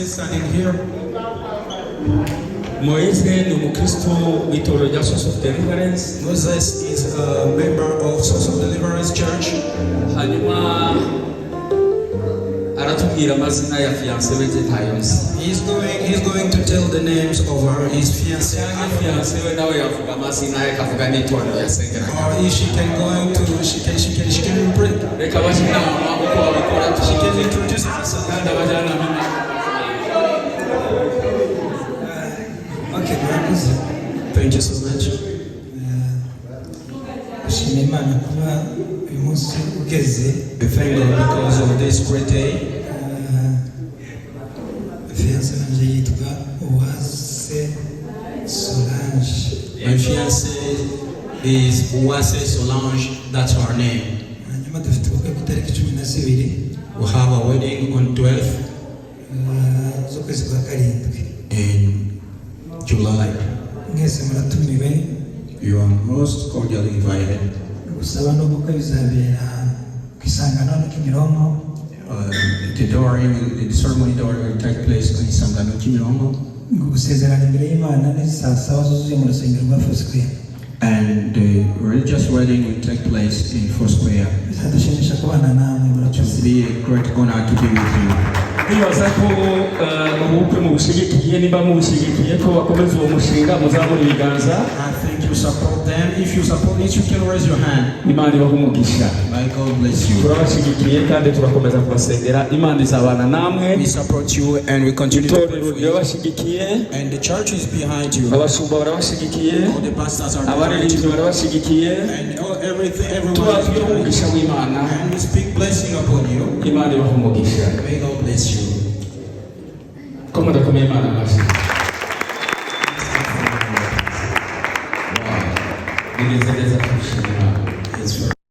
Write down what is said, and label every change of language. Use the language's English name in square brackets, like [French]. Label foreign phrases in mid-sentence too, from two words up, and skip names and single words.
[English] standing here. [Kinyarwanda] Moize ni umukristo w'itorero rya Soso Deliverance. [English] Moses is a member of Soso Deliverance Church. [Kinyarwanda] Hanyuma aratubwira amazina ya fiancée we tayonse. [English] He's going to tell the names of his fiancée. [Kinyarwanda] Fiancée we nawe yavuga amazina ye kavuga n'itorero yasengera. [English] Or if she can bring. [Kinyarwanda] Reka bashina uko babikora [English] She can introduce herself. [Kinyarwanda] kandi abajana mimi. [English] Okay, thank you so much. [Kinyarwanda] Nshimira Imana kuba uyu munsi ugeze. [English] Thank God because of this great day. [Kinyarwanda] Fiancée wanjye yitwa Uwase Solange. [English] My fiancée is Uwase Solange. That's her name. [Kinyarwanda] Hanyuma dufite ubukwe ku itariki 12 [English] We have a wedding on 12th [Kinyarwanda] z'ukwezi kwa karindwi. [English] in July. [Kinyarwanda] Mwese muratumiwe. [English] You are most cordially invited. [Kinyarwanda] Gusaba n'ubukwe bizabera ku Isangano no Kimironko. [English] The ceremony will take place in Sangano Kimirongo. [Kinyarwanda] Gusezerana imbere y'Imana ni saa 7 zuzuye mu rusengero rwa Foursquare. [English] And the religious wedding will take place in Foursquare. [Kinyarwanda] Bizadushimisha kubana namwe [English] It will be a great honor to be with you. [Kinyarwanda] Nibaza ko ubukwe mubushigikiye niba mubushigikiye ko bakomeza uwo mushinga muzamura ibiganza. [English] I think you support them. If you support it, you can raise your hand. [Kinyarwanda] Imana ibahe umugisha. [English] May God bless you. [Kinyarwanda] Turabashigikiye kandi turakomeza kubasengera. Imana izabana namwe. [English] We support you and we continue to pray for you. [Kinyarwanda] Turabashigikiye. [English] And the church is behind you. [Kinyarwanda] Abashumba barabashigikiye. [English] All the pastors are behind [Kinyarwanda] Abaririmbyi [English] you. [Kinyarwanda] barabashigikiye. [English] And everyone [Kinyarwanda] Tubaha [English] is behind you. [Kinyarwanda] umugisha w'Imana. [English] And we speak blessing upon you. [Kinyarwanda] Imana ibahe umugisha. [English] May God bless you. [Kinyarwanda] Ko mudakomeye Imana amashyi. Bigeze neza kurusha [English] It's